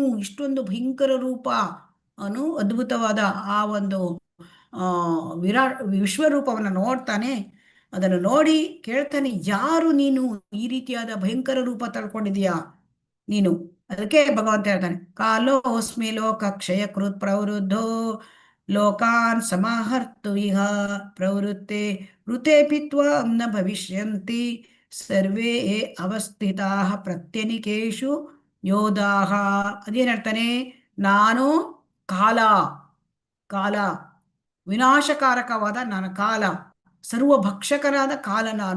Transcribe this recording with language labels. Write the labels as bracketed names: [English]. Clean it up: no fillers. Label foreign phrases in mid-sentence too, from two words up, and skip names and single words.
[Kannada] ಇಷ್ಟೊಂದು ಭಯಂಕರ ರೂಪ, ಅವನು ಅದ್ಭುತವಾದ ಆ ಒಂದು ವಿಶ್ವರೂಪವನ್ನು ನೋಡ್ತಾನೆ. ಅದನ್ನು ನೋಡಿ ಕೇಳ್ತಾನೆ, ಯಾರು ನೀನು? ಈ ರೀತಿಯಾದ ಭಯಂಕರ ರೂಪ ತಳ್ಕೊಂಡಿದೀಯಾ ನೀನು? ಅದಕ್ಕೆ ಭಗವಂತ ಹೇಳ್ತಾನೆ, [Sanskrit] ಕಾಲೋಸ್ಮಿ ಲೋಕ ಕ್ಷಯ ಕೃತ್ ಪ್ರವೃದ್ಧೋ ಲೋಕಾನ್ ಸಮಾಹರ್ತು ಇಹ ಪ್ರವೃತ್ತೆ ಋತೆ ಪಿತ್ವಂ ನ ಭವಿಷ್ಯಂತಿ ಸರ್ವೇ ಅವಸ್ಥಿತಾ ಪ್ರತ್ಯನಿಕೇಶು ಯೋಧಾಹ. [Kannada] ಅದೇನ್ ಹೇಳ್ತಾನೆ? ನಾನು ಕಾಲ, ಕಾಲ ವಿನಾಶಕಾರಕವಾದ ನಾನು ಕಾಲ, ಸರ್ವಭಕ್ಷಕನಾದ ಕಾಲ ನಾನು.